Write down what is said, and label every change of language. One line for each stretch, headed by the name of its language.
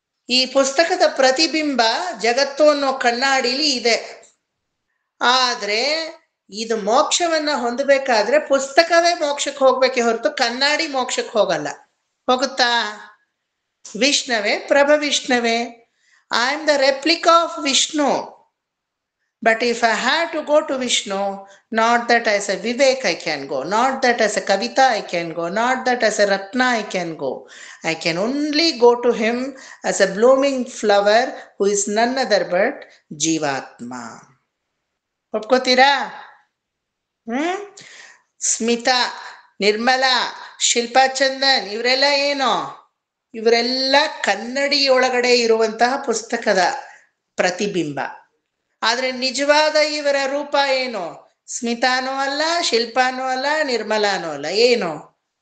Kannada: ಈ ಪುಸ್ತಕದ ಪ್ರತಿಬಿಂಬ ಜಗತ್ತು ಅನ್ನೋ ಕನ್ನಡಿಲಿ ಇದೆ. ಆದ್ರೆ ಇದು ಮೋಕ್ಷವನ್ನ ಹೊಂದಬೇಕಾದ್ರೆ ಪುಸ್ತಕವೇ ಮೋಕ್ಷಕ್ಕೆ ಹೋಗ್ಬೇಕೆ ಹೊರತು ಕನ್ನಡಿ ಮೋಕ್ಷಕ್ಕೆ ಹೋಗಲ್ಲ. ಹೋಗುತ್ತಾ?
Sanskrit: ವಿಷ್ಣವೇ ಪ್ರಭವಿಷ್ಣವೇ,
English: I am the replica of Vishnu. But if I had to go to Vishnu, not that as a Vivek I can go, not that as a Kavita I can go, not that as a Ratna I can go. I can only go to him as a blooming flower who is none other but Jivatma.
Kannada: ಒಪ್ಕೋತೀರಾ? Smita, Nirmala, Shilpa Chandan ಇವರೆಲ್ಲ ಏನೋ, ಇವರೆಲ್ಲ ಕನ್ನಡಿಯೊಳಗಡೆ ಇರುವಂತಹ ಪುಸ್ತಕದ ಪ್ರತಿಬಿಂಬ. ಆದ್ರೆ ನಿಜವಾದ ಇವರ ರೂಪ ಏನು? ಸ್ಮಿತಾನೂ ಅಲ್ಲ, ಶಿಲ್ಪಾನೂ ಅಲ್ಲ, ನಿರ್ಮಲಾನೂ ಅಲ್ಲ. ಏನು?